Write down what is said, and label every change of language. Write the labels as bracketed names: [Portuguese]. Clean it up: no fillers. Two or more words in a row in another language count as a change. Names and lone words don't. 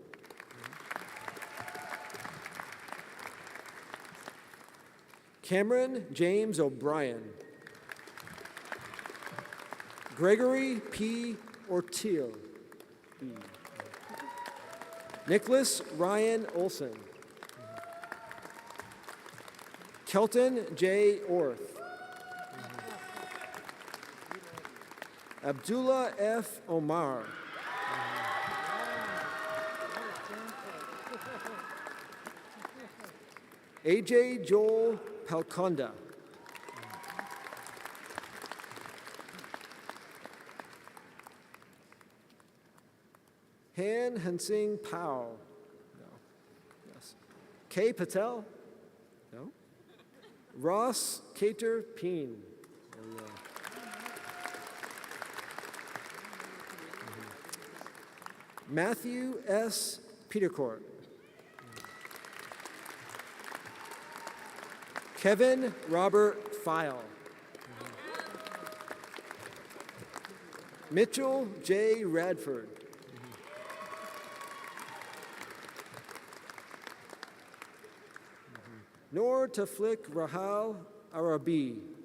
[English] Cameron James O'Brien. Gregory P. Ortiel. Nicholas Ryan Olson. Kelton J. Orth. Abdullah F. Omar. AJ Joel Palconda. Han Hansing Pao. No. Yes. K. Patel. No. Ross Cater Peen. Matthew S. Petercourt. Kevin Robert File. Mitchell J. Radford. Noor Taflik Rahal Arabi.